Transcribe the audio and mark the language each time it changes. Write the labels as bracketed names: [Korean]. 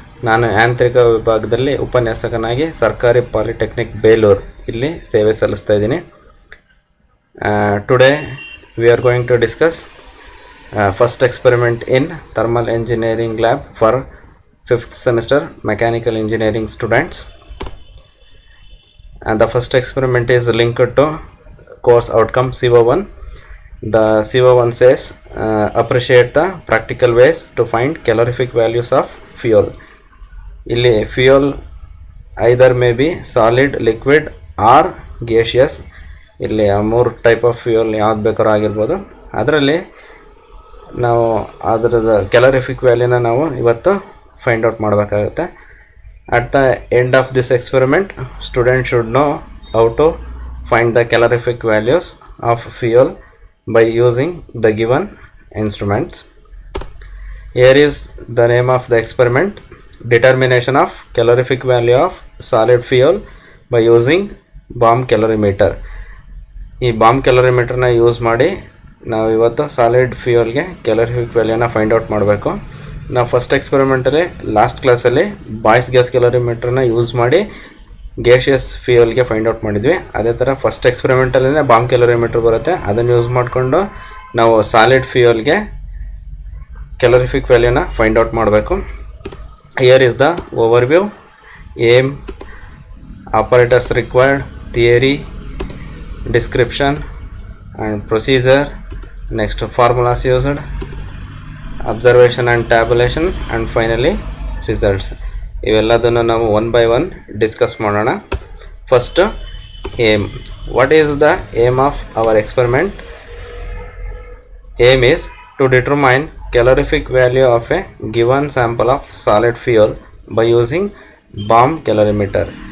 [Kannada] ನಾನು ಯಾಂತ್ರಿಕ ವಿಭಾಗದಲ್ಲಿ ಉಪನ್ಯಾಸಕನಾಗಿ ಸರ್ಕಾರಿ ಪಾಲಿಟೆಕ್ನಿಕ್ ಬೇಲೂರು ಇಲ್ಲಿ ಸೇವೆ ಸಲ್ಲಿಸ್ತಾ ಇದ್ದೀನಿ. [English] Today we are going to discuss first experiment in thermal engineering lab for 5th semester mechanical engineering students. And the first experiment is linked to course outcome CO1. The CO1 says appreciate the practical ways to find calorific values of fuel. ಇಲ್ಲಿ fuel either may be solid, liquid or gaseous. [Kannada] ಇಲ್ಲಿ 3 [English] type of fuel [Kannada] ಯಾವ್ದು ಬೇಕಾದ್ರೂ ಆಗಿರ್ಬೋದು. ಅದರಲ್ಲಿ ನಾವು ಅದರದ calorific ವ್ಯಾಲ್ಯೂನ ನಾವು ಇವತ್ತು ಫೈಂಡ್ ಔಟ್ ಮಾಡಬೇಕಾಗುತ್ತೆ. [English] At the end of this experiment, students should know how to find the calorific values of fuel by using the given instruments. Here is the name of the experiment: determination of calorific value of solid fuel by using bomb calorimeter. [Kannada] ಈ bomb ಕ್ಯಾಲೋರಿಮೀಟರ್ನ use ಮಾಡಿ ನಾವು ಇವತ್ತು solid ಫ್ಯೂಯಲ್ಗೆ calorific ವ್ಯಾಲ್ಯೂನ find out ಮಾಡಬೇಕು. ನಾವು first experimentally last ಕ್ಲಾಸಲ್ಲಿ boys gas ಕ್ಯಾಲೋರಿಮೀಟರ್ನ use ಮಾಡಿ ಗ್ಯಾಷಿಯಸ್ ಫ್ಯೂಯಲ್ಗೆ find out ಮಾಡಿದ್ವಿ. ಅದೇ ಥರ ಫಸ್ಟ್ ಎಕ್ಸ್ಪೆರಿಮೆಂಟಲ್ಲೇ ಬಾಂಬ್ ಕ್ಯಾಲೋರಿಮೀಟರ್ ಬರುತ್ತೆ, ಅದನ್ನು ಯೂಸ್ ಮಾಡಿಕೊಂಡು ನಾವು ಸಾಲಿಡ್ ಫ್ಯೂಯಲ್ಗೆ ಕ್ಯಾಲೋರಿಫಿಕ್ ವ್ಯಾಲ್ಯೂನ ಫೈಂಡ್ ಔಟ್ ಮಾಡಬೇಕು. [English] Here is the overview, aim, apparatus required, theory, description and procedure, next formulas used, observation and tabulation, and finally results. [Kannada] ಇವೆಲ್ಲದನ್ನು ನಾವು [English] one by one [Kannada] ಡಿಸ್ಕಸ್ ಮಾಡೋಣ. First aim. [English] What is the aim of our experiment? Aim is to determine calorific value of a given sample of solid fuel by using bomb calorimeter.